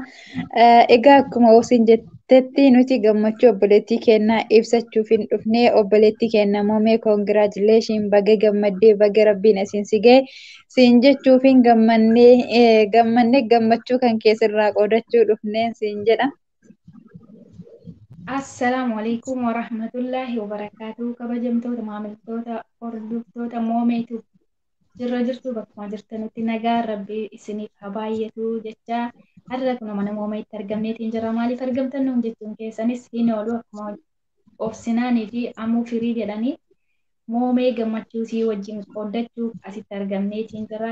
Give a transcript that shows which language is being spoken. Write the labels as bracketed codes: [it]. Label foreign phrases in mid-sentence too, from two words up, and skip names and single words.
[om] Egaa akkuma isin jettetti nuti gammachuu obboleettii keenyaa ibsachuuf hin dhufnee obboleettii keenya moomee koongiraajileeshin baga gammaddee baga rabbiin isin sigee siin jechuuf hin gammannee gammachuu kan keessirraa qoodachuu dhufneen siin jedha. [ar] السلام عليكم ورحمة الله وبركاته. [om] Kabajamtoota maamiltoota hordoftoota moomeetu jirra jirtu bakkuma jirtanitti nagaa rabbi isiniif haa baay'atu jecha har'a kun mana moomeetti argamneetiin jira. Maaliif argamtan nuun jechuun keessanis hin oolu akkuma obsinaanii fi ammoo firii jedhanii moomee gammachuu sii wajjin qooddachuu asitti argamneetiin jira.